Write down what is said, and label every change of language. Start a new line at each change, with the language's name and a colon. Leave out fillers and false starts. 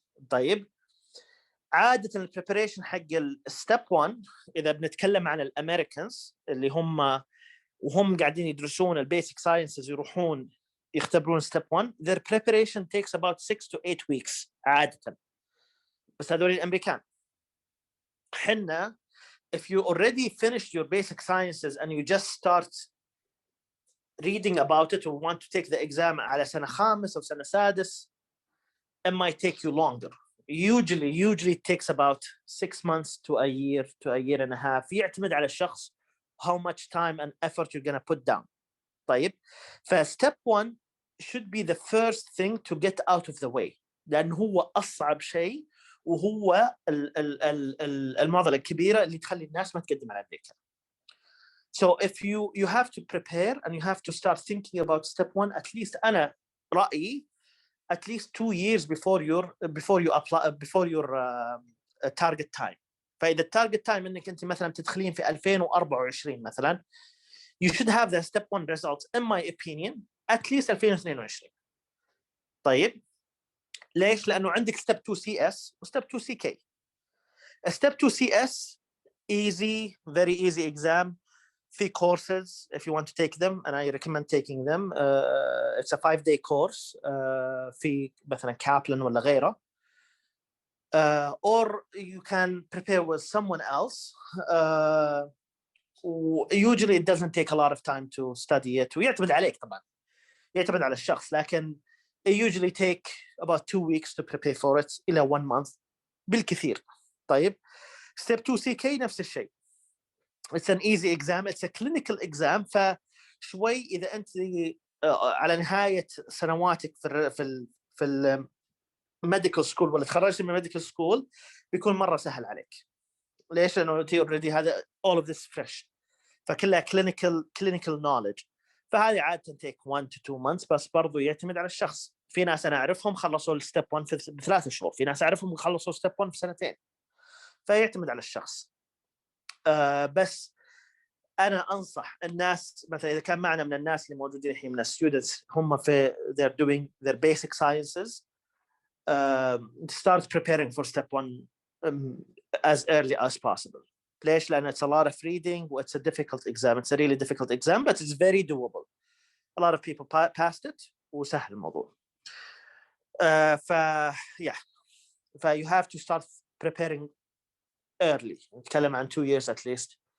Arabic: طيب عادة البريبريشن حق الستيب 1 إذا بنتكلم عن الأمريكانز اللي هم وهم قاعدين يدرسون البيسك ساينسز يروحون يختبرون ستيب 1
English: their preparation takes about 6 to 8 weeks
Arabic: عادة. بس هذول الأمريكان. حنا
English: if you already finished your basic sciences and you just start reading about it or want to take the exam
Arabic: على سنة خامس أو سنة سادس,
English: it might take you longer. Usually it takes about 6 months to a year and a half.
Arabic: يعتمد على الشخص
English: how much time and effort you're going to put down.
Arabic: طيب
English: step 1 should be the first thing to get out of the way
Arabic: لأنه هو أصعب شيء وهو المعضلة الكبيرة اللي تخلي الناس ما تقدم على أمريكا.
English: So if you have to prepare and you have to start thinking about step 1 at least
Arabic: أنا رأيي
English: at least 2 years before you apply before your target time. فإذا target time
Arabic: إنك أنت مثلا تدخلين في 2024 مثلا,
English: you should have the step 1 results in my opinion at least 2022.
Arabic: طيب ليش؟ لأنه عندك step 2 CS و step 2 CK.
English: step 2 CS easy, very easy exam. في courses if you want to take them and I recommend taking them. It's a 5-day course في مثلا Kaplan
Arabic: ولا غيره.
English: Or you can prepare with someone else. Usually it doesn't take a lot of time to study it.
Arabic: ويعتمد عليك طبعا. يعتمد على الشخص لكن
English: it usually take about 2 weeks to prepare for it إلى 1 month بالكثير.
Arabic: طيب step 2 CK نفس الشيء.
English: It's an easy exam. It's a clinical exam.
Arabic: فشوي إذا أنت على نهاية سنواتك في medical school ولا تخرجت من medical school بيكون مرة سهل عليك. ليش؟ لأنه أنت
English: already هذا all of this fresh. فكلها clinical knowledge.
Arabic: فهذه عادة
English: take 1 to 2 months
Arabic: بس برضو يعتمد على الشخص. في ناس أنا أعرفهم خلصوا step 1 في 3 شهور. في ناس أعرفهم خلصوا step 1 في 2 سنين. فيعتمد على الشخص. بس أنا أنصح الناس مثلا إذا كان معنا من الناس اللي موجودين الحين من students هم في
English: they're doing their basic sciences, start preparing for step 1 as early as possible.
Arabic: ليش؟ لأن
English: it's a lot of reading and it's a difficult exam. It's a really difficult exam but it's very doable. A lot of people passed it
Arabic: وسهل الموضوع.
English: you have to start preparing early.
Arabic: نتكلم عن 2 years at least.